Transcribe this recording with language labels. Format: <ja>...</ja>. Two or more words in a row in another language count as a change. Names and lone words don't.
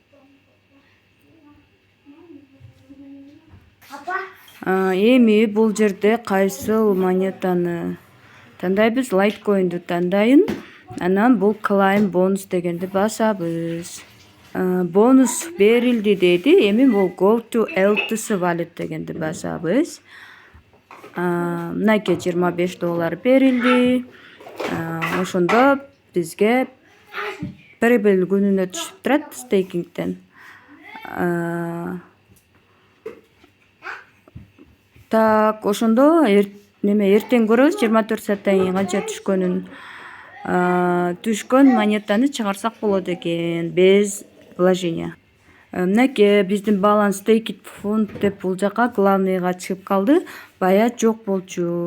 <ky>Эми бул жерде кайсыл монетаны тандайбыз? Litecoin'ду тандайын. Анан бул</ky> <en>claim bonus</en> <ky>дегенди басабыз. Бонус берилди деди. Эми бул</ky> <en>go to LTC wallet</en> <ky>дегенди басабыз. Мынакей $25 берилди. Ошондо бизге прибыль күнүнө түшүп турат стейкингден. Так, ошондо эртең көрөбүз 24 сааттан кийин канча түшкөнүн. Түшкөн монетаны чыгарсак болот экен</ky> <ru>без вложения.</ru> <ky>Мынакей биздин баланс</ky> <en>Take it fund</en> <ky>деп бул жака главныйга чыгып калды. Бая жок болчу.</ky>